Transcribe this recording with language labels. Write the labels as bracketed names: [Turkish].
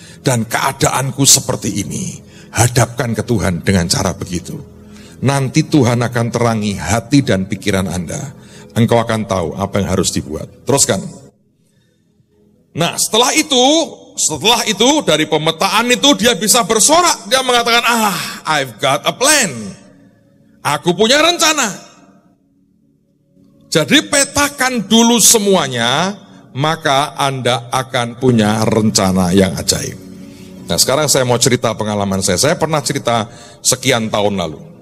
[Indonesian] Dan keadaanku seperti ini. Hadapkan ke Tuhan dengan cara begitu. Nanti Tuhan akan terangi hati dan pikiran Anda. Engkau akan tahu apa yang harus dibuat. Teruskan. Nah, setelah itu dari pemetaan itu dia bisa bersorak. Dia mengatakan, [English] I've got a plan. [Indonesian] Aku punya rencana. Jadi petakan dulu semuanya, maka Anda akan punya rencana yang ajaib. Nah, sekarang saya mau cerita pengalaman saya. Saya pernah cerita sekian tahun lalu.